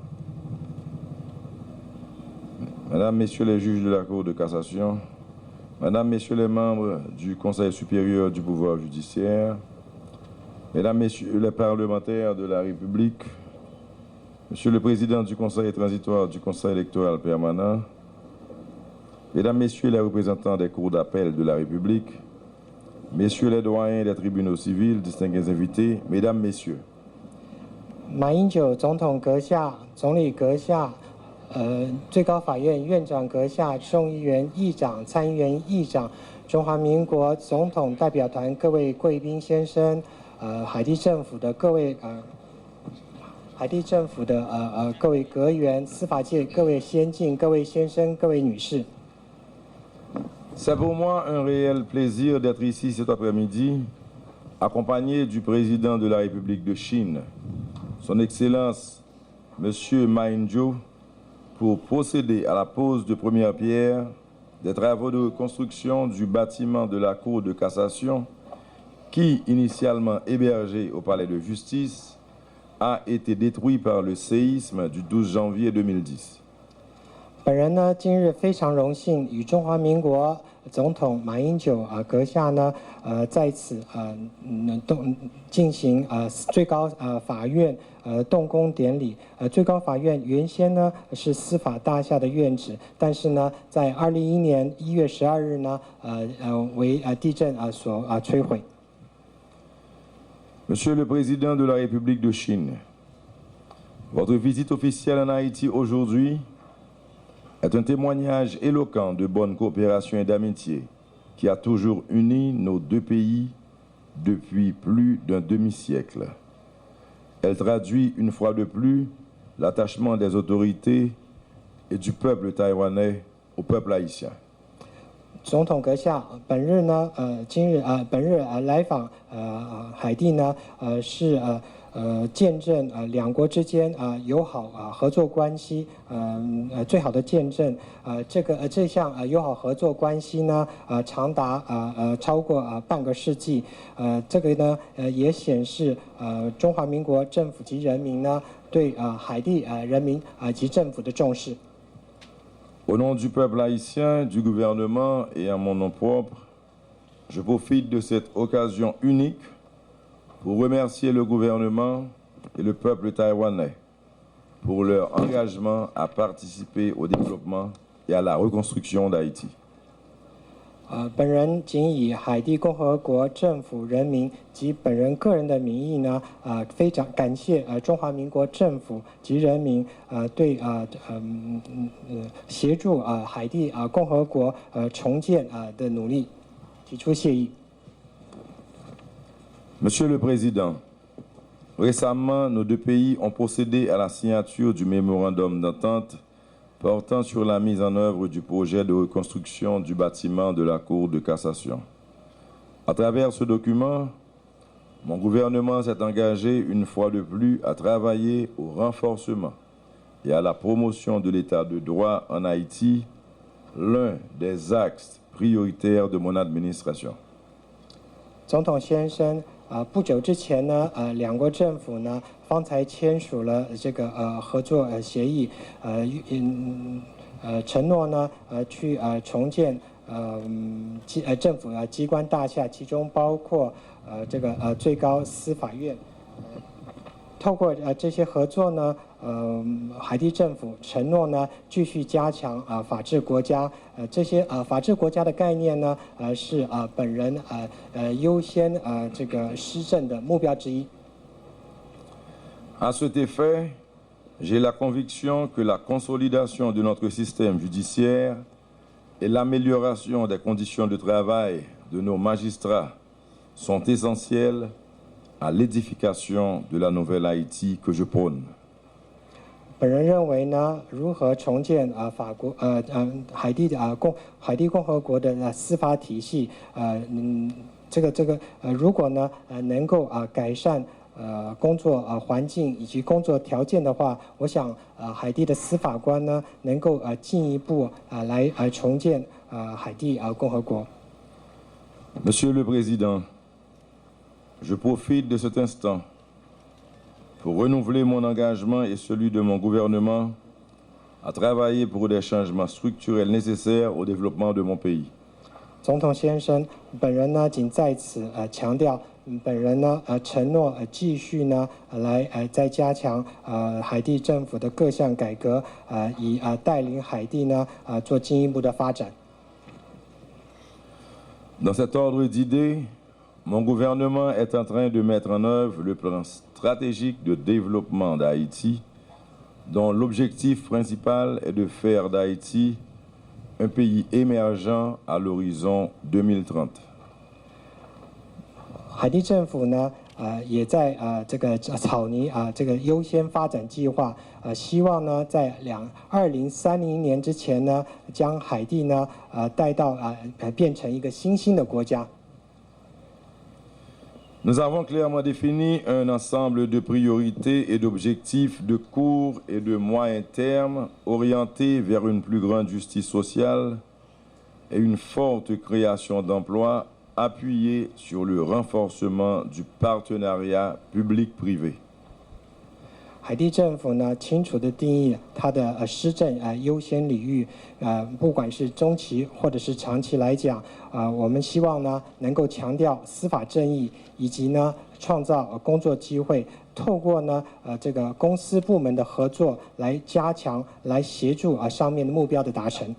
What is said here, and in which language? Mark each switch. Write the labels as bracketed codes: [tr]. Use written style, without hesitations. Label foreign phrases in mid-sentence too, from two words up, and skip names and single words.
[fr] Mesdames, Messieurs les juges de la Cour de cassation, Mesdames, Messieurs les membres du Conseil supérieur du pouvoir judiciaire, Mesdames, Messieurs les parlementaires de la République, Monsieur le Président du Conseil transitoire du Conseil électoral permanent, Mesdames, Messieurs les représentants des cours d'appel de la République, Messieurs les doyens des tribunaux civils, distingués invités, Mesdames, Messieurs. [zh] 马英九总统阁下、总理阁下。最高法院院长阁下、众议员议长、参议员议长、中华民国总统代表团各位贵宾先生，海地政府的各位各位阁员、司法界各位先进、各位先生、各位女士。 [fr] C'est pour moi un réel plaisir d'être ici cet après-midi, accompagné du président de la République de Chine, Son Excellence Monsieur Ma Ying-jeou, pour procéder à la pose de première pierre des travaux de reconstruction du bâtiment de la Cour de cassation qui, initialement hébergé au palais de justice, a été détruit par le séisme du 12 janvier 2010. [zh] 本人呢，今日非常荣幸与中华民国总统马英九阁下呢，在此进行最高法院动工典礼。最高法院原先呢是司法大厦的院址，但是呢，在2011年1月12日呢，为地震所摧毁。 [fr] Monsieur le Président de la République de Chine, votre visite officielle en Haïti aujourd'hui est un témoignage éloquent de bonne coopération et d'amitié qui a toujours uni nos deux pays depuis plus d'un demi-siècle. Elle traduit une fois de plus l'attachement des autorités et du peuple taïwanais au peuple haïtien. [zh] 总统阁下本日来访海地呢是见证两国之间友好合作关系最好的见证这项友好合作关系呢长达超过半个世纪这个呢也显示中华民国政府及人民呢对海地人民及政府的重视。 [fr] Au nom du peuple haïtien, du gouvernement et à mon nom propre, je profite de cette occasion unique pour remercier le gouvernement et le peuple taïwanais pour leur engagement à participer au développement et à la reconstruction d'Haïti. [zh] 本人仅以海地共和国政府人民及本人个人的名义呢，非常感谢中华民国政府及人民对协助海地共和国重建的努力提出谢意。 [fr] Monsieur le Président, récemment, nos deux pays ont procédé à la signature du mémorandum d'entente portant sur la mise en œuvre du projet de reconstruction du bâtiment de la Cour de cassation. À travers ce document, mon gouvernement s'est engagé une fois de plus à travailler au renforcement et à la promotion de l'état de droit en Haïti, l'un des axes prioritaires de mon administration. [zh] 总统先生，不久之前呢，两国政府呢方才签署了这个合作协议，承诺呢去重建政府机关大厦，其中包括这个最高司法院。透过这些合作呢，海地政府承诺呢继续加强法治国家，这些法治国家的概念呢是本人优先这个施政的目标之一。 [fr] À cet effet, j'ai la conviction que la consolidation de notre système judiciaire et l'amélioration des conditions de travail de nos magistrats sont essentielles à l'édification de la nouvelle Haïti que je prône. [zh] 本人认为呢，如何重建海地共和国的司法体系，如果呢能够改善工作环境以及工作条件的话，我想海地的司法官呢能够进一步来重建海地共和国。 [fr] Monsieur le Président, je profite de cet instant pour renouveler mon engagement et celui de mon gouvernement à travailler pour des changements structurels nécessaires au développement de mon pays. [zh] 总统先生，本人呢仅在此强调，本人呢承诺继续呢来再加强海地政府的各项改革，以带领海地呢做进一步的发展。 [fr] Dans cet ordre d'idées, mon gouvernement est en train de mettre en œuvre le plan stratégique de développement d'Haïti, dont l'objectif principal est de faire d'Haïti un pays émergent à l'horizon 2030. [zh] 海地政府呢，也在这个草拟这个优先发展计划，希望呢在2030年之前呢，将海地呢带到变成一个新兴的国家。 [fr] Nous avons clairement défini un ensemble de priorités et d'objectifs de court et de moyen terme orientés vers une plus grande justice sociale et une forte création d'emplois appuyée sur le renforcement du partenariat public-privé. [zh] 海地政府呢，清楚地定义它的施政优先领域，不管是中期或者是长期来讲，我们希望呢能够强调司法正义，以及呢创造工作机会，透过呢这个公司部门的合作来加强，来协助上面的目标的达成。